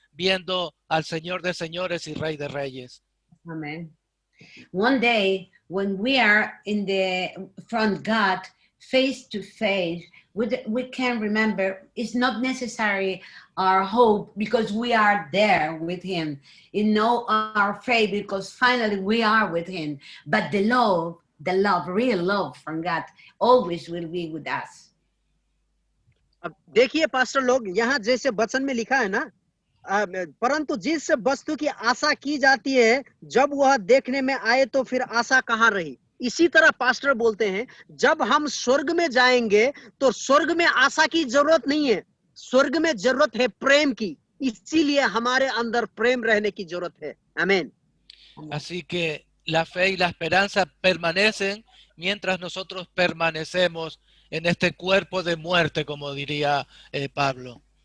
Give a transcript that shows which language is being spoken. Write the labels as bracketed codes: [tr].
[es] viendo al Señor de señores y Rey de reyes. [en] Amen. One day, when we are in the front God, face to face, we can remember it's not necessary our hope because we are there with him. You know, our faith because finally we are with him. But the love, real love from God always will be with us. [hi] अब देखिए pastor लोग, यहाँ जैसे वचन में लिखा है ना, परंतु जिस वस्तु की आशा की जाती है जब वह देखने में आए तो फिर आशा कहाँ रही। इसी तरह पास्टर बोलते हैं जब हम स्वर्ग में जाएंगे तो स्वर्ग में आशा की जरूरत नहीं है, स्वर्ग में जरूरत है प्रेम की, इसीलिए हमारे अंदर प्रेम रहने की जरूरत है। आमीन। [es] Así que la fe y la esperanza permanecen mientras nosotros permanecemos en este cuerpo de muerte, como diría Pablo.